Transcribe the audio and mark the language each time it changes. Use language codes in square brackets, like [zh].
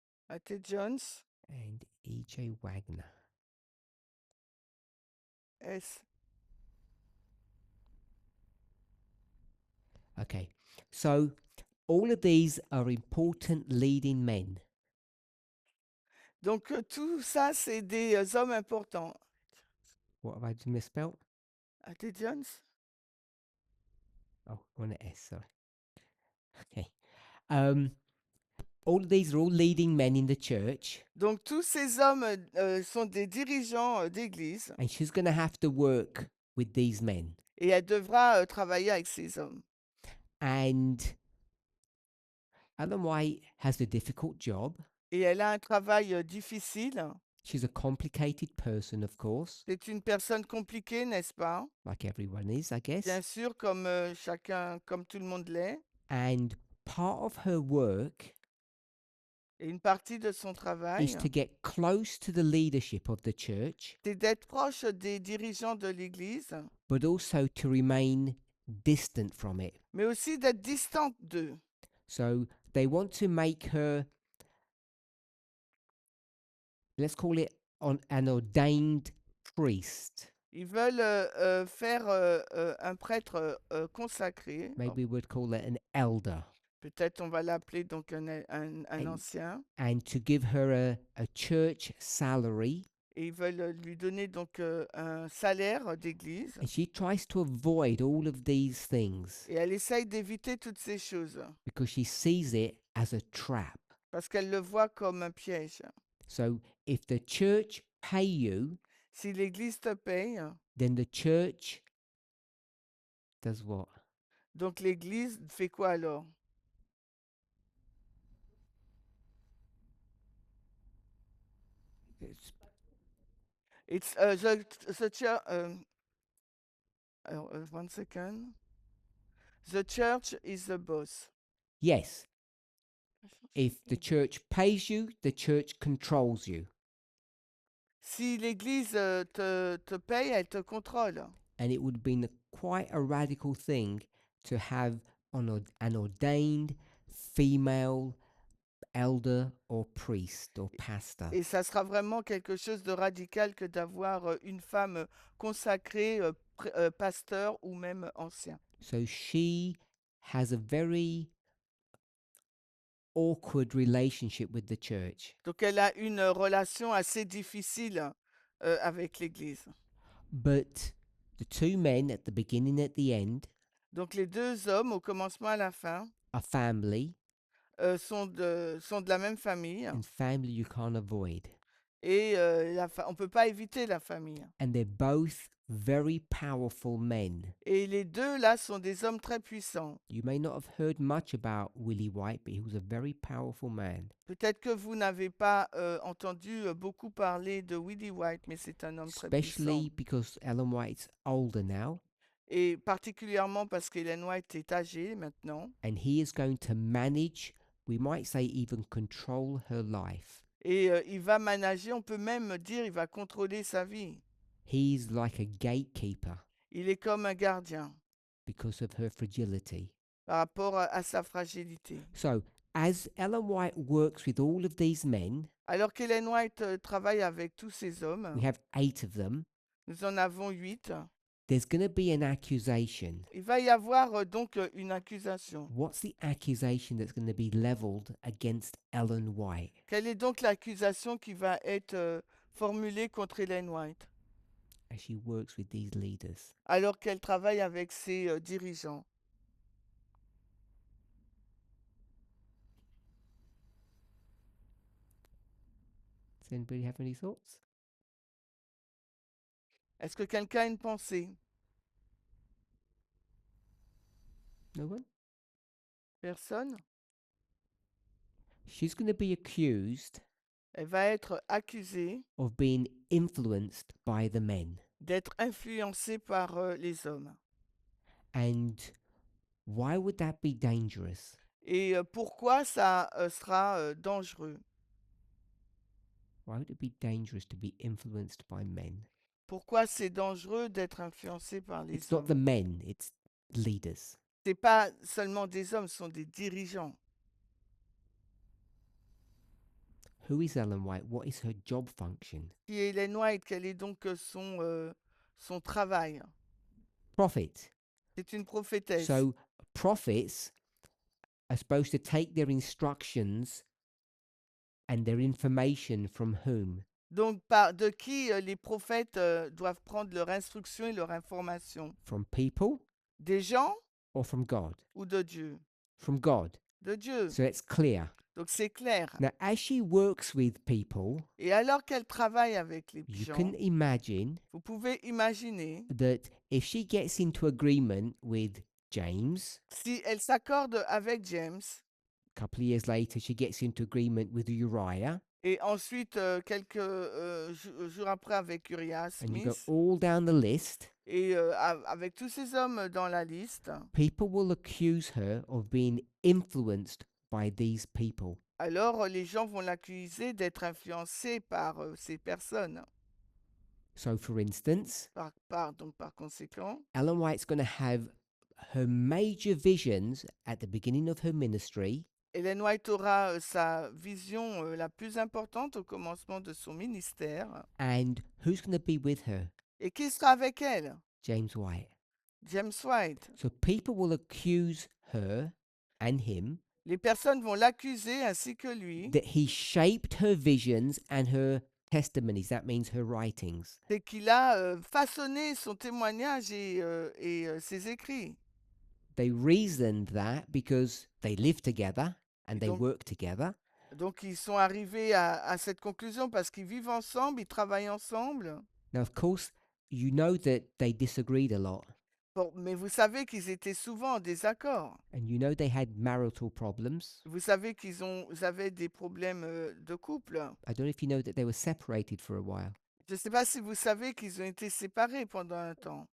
[en] A.T. Jones, and E.J. Wagner. S. Okay, so all of these are important leading men. [fr] Donc tout ça, c'est des hommes importants. [en] What have I misspelled? A.T. Jones? Oh, on an S, sorry. Okay. All of these are all leading men in the church. [fr] Donc tous ces hommes sont des dirigeants d'église. [en] And she's going to have to work with these men. [fr] Et elle devra travailler avec ces hommes. [en] And Ellen White has a difficult job. [fr] Et elle a un travail difficile. [en] She's a complicated person, of course. [fr] C'est une personne compliquée, n'est-ce pas? [en] Like everyone is, I guess. [fr] Bien sûr, comme chacun, comme tout le monde l'est. [en] And part of her work [fr] Et une partie de son travail, [en] is to get close to the leadership of the church, [fr] c'est d'être proche des dirigeants de l'église, [en] but also to remain distant from it. [fr] mais aussi d'être distante d'eux. [en] So they want to make her, let's call it an ordained priest. [fr] Ils veulent faire un prêtre consacré. [en] Maybe we'd call it an elder. [fr] Peut-être on va l'appeler donc un ancien. [en] And to give her a church salary. [fr] Et ils veulent lui donner donc un salaire d'église. [en] And she tries to avoid all of these things. [fr] Et elle essaye d'éviter toutes ces choses. [en] Because she sees it as a trap. [fr] Parce qu'elle le voit comme un piège. [en] So if the church pay you, [fr] si l'église te paye, [en] then the church does what? [fr] Donc l'église fait quoi alors? [en] It's the church. Alors, 1 second. The church is the boss. Yes, if the church pays you, the church controls you. [fr] Si l'Église te paye, elle te contrôle. [en] And it would have been quite a radical thing to have an ordained female elder or priest or pastor. [fr] Et ça sera vraiment quelque chose de radical que d'avoir une femme consacrée, pasteur ou même ancien. [en] So she has a very awkward relationship with the church. [fr] Donc elle a une relation assez difficile avec l'Église. [en] But the two men at the beginning and at the end [fr] Donc les deux hommes, au commencement et à la fin, [en] are family, [fr] sont de la même famille. [en] and family you can't avoid. [fr] Et on ne peut pas éviter la famille. [en] And they're both very powerful men. [fr] Et les deux, là, sont des hommes très puissants. [en] You may not have heard much about Willie White, but he was a very powerful man. [fr] Peut-être que vous n'avez pas entendu beaucoup parler de Willie White, mais c'est un homme très puissant. [en] Especially because Ellen White's older now, [fr] Et particulièrement parce qu'Ellen White est âgée maintenant. [en] and he is going to manage, we might say even control her life. [fr] Et il va manager, on peut même dire, il va contrôler sa vie. [en] He's like a gatekeeper [fr] Il est comme un gardien [en] because of her fragility. [fr] par rapport à sa fragilité. [en] So, as Ellen White works with all of these men, [fr] Alors qu'Ellen White travaille avec tous ces hommes, [en] we have 8 of them, [fr] nous en avons 8, [en] there's going to be an accusation. [fr] il va y avoir donc une accusation. [en] What's the accusation that's going to be leveled against Ellen White? [fr] Quelle est donc l'accusation qui va être formulée contre Ellen White [en] As she works with these leaders? [fr] alors qu'elle travaille avec ses dirigeants? [en] Does anybody have any thoughts? [fr] Est-ce que quelqu'un a une pensée? [en] No one? [fr] Personne? [en] She's going to be accused [fr] Elle va être accusée [en] of being influenced by the men. [fr] d'être influencée par les hommes. [en] And why would that be dangerous? [fr] Et pourquoi ça sera dangereux? [en] Why would it be dangerous to be influenced by men? [fr] Pourquoi c'est dangereux d'être influencé par les [en] It's not the [fr] hommes? [en] men, it's leaders. [fr] C'est pas seulement des hommes, ce sont des dirigeants. [en] Who is Ellen White? What is her job function? [fr] Qui est Ellen White? Quel est donc son travail? [en] Prophet. [fr] C'est une prophétesse. [en] So prophets are supposed to take their instructions and their information from whom? [fr] Donc, de qui les prophètes doivent prendre leur instruction et leur information? [en] From people [fr] Des gens [en] or from God? [fr] ou de Dieu? [en] From God. [fr] De Dieu. [en] So it's clear. [fr] Donc, c'est clair. [en] Now, as she works with people, [fr] Et alors qu'elle travaille avec les [en] you [fr] gens, [en] can imagine [fr] vous pouvez imaginer [en] that if she gets into agreement with James, [fr] si elle s'accorde avec James [en] a couple of years later, she gets into agreement with Uriah, [fr] et ensuite quelques jours après avec Uriah [en] and you go Smith all down the list, [fr] et avec tous ces hommes dans la liste, [en] people will accuse her of being influenced by these people. [fr] alors les gens vont l'accuser d'être influencé par ces personnes. [en] So, for instance, [fr] Donc par conséquent, [en] Ellen White's going to have her major visions at the beginning of her ministry, [fr] Ellen White aura sa vision la plus importante au commencement de son ministère. [en] and who's going to be with her? [fr] Et qui sera avec elle? [en] James White. [fr] James White. [en] So people will accuse her and him [fr] Les personnes vont l'accuser ainsi que lui. [en] that he shaped her visions and her testimonies. That means her writings. [fr] C'est qu'il a façonné son témoignage et ses écrits. [en] They reasoned that because they live together and they [fr] Donc- [en] work together. [fr] Donc ils sont arrivés à cette conclusion parce qu'ils vivent ensemble, ils travaillent ensemble. [en] Now, of course, you know that they disagreed a lot. [fr] Bon, mais vous savez qu'ils étaient souvent en désaccord. [en] And you know they had marital problems. [fr] Vous savez ils avaient des problèmes de couple. [en] I don't know if you know that they were separated for a while [fr] Je ne sais pas si vous savez qu'ils ont été séparés pendant un temps